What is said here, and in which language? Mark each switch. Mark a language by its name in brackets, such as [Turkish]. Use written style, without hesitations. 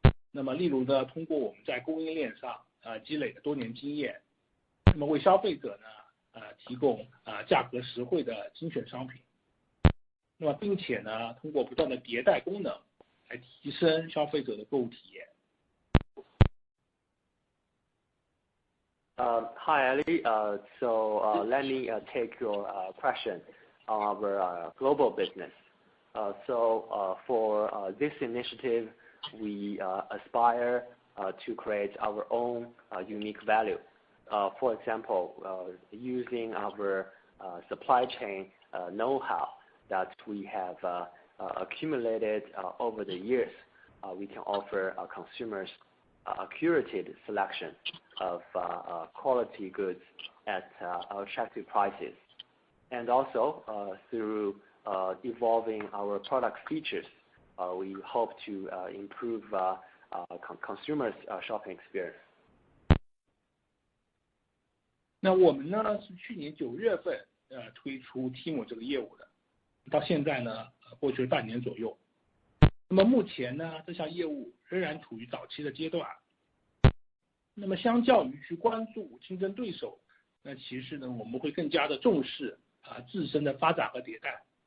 [Chinese] 那么例如呢，通过我们在供应链上积累的多年经验，那么为消费者呢提供价格实惠的精选商品。那么并且呢，通过不断的迭代功能来提升消费者的购物体验。 [English] Hi, Ali. So let me take your question on our global business. So for this initiative, we aspire to create our own unique value. For example, using our supply chain know-how that we have accumulated over the years, we can offer our consumers a curated selection of quality goods at attractive prices. And also, through evolving our product features, we hope to improve consumers' shopping experience. [Chinese] 那我们呢是去年9月份推出 Temu 这个业务的。到现在呢，过去了半年左右。那么目前呢，这项业务仍然处于早期的阶段。那么相较于去关注竞争对手，那其实呢，我们会更加的重视自身的发展和迭代。